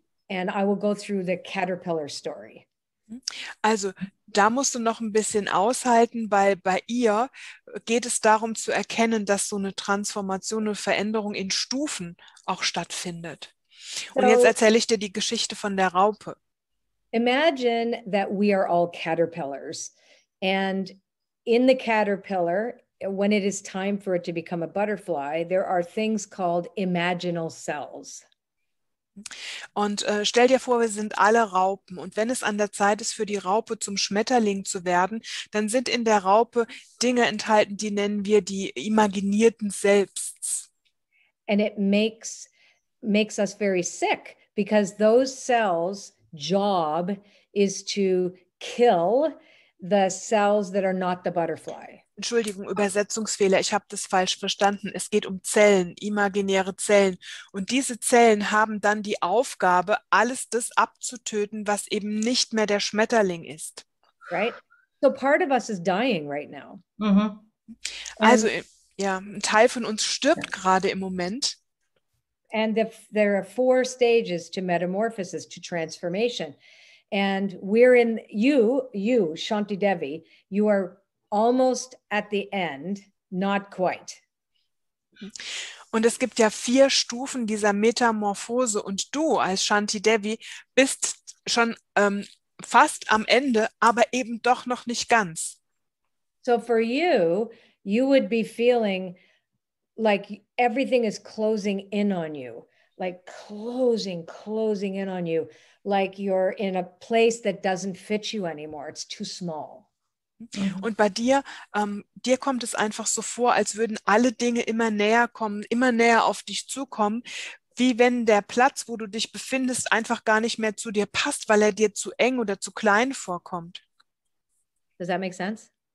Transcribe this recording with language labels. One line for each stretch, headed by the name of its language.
English: And I will go through the caterpillar story.
German: Also, da musst du noch ein bisschen aushalten, weil bei ihr geht es darum zu erkennen, dass so eine Transformation, eine Veränderung in Stufen auch stattfindet. Und jetzt erzähle ich dir die Geschichte von der Raupe.
English: Imagine that we are all caterpillars. And in the caterpillar, when it is time for it to become a butterfly, there are things called imaginal cells.
German: Und stell dir vor, wir sind alle Raupen. Und wenn es an der Zeit ist, für die Raupe zum Schmetterling zu werden, dann sind in der Raupe Dinge enthalten, die nennen wir die imaginierten Selbsts.
English: And it makes us very sick because those cells' job is to kill the cells that are not the butterfly.
German: Entschuldigung, Übersetzungsfehler, ich habe das falsch verstanden. Es geht um Zellen, imaginäre Zellen. Und diese Zellen haben dann die Aufgabe, alles das abzutöten, was eben nicht mehr der Schmetterling ist.
English: Right? So part of us is dying right now.
German: Also, ja, ein Teil von uns stirbt gerade im Moment.
English: And there are 4 stages to metamorphosis, to transformation. And we're in, you, Shanti Devi, you are almost at the end, not quite.
German: Und es gibt ja 4 Stufen dieser Metamorphose und du als Shanti Devi bist schon fast am Ende, aber eben doch noch nicht ganz.
English: So for you, you would be feeling like everything is closing in on you, like closing in on you, like you're in a place that doesn't fit you anymore. It's too small.
German: Und bei dir, dir kommt es einfach so vor, als würden alle Dinge immer näher kommen, immer näher auf dich zukommen, wie wenn der Platz, wo du dich befindest, einfach gar nicht mehr zu dir passt, weil er dir zu eng oder zu klein vorkommt.
English: Does that make sense?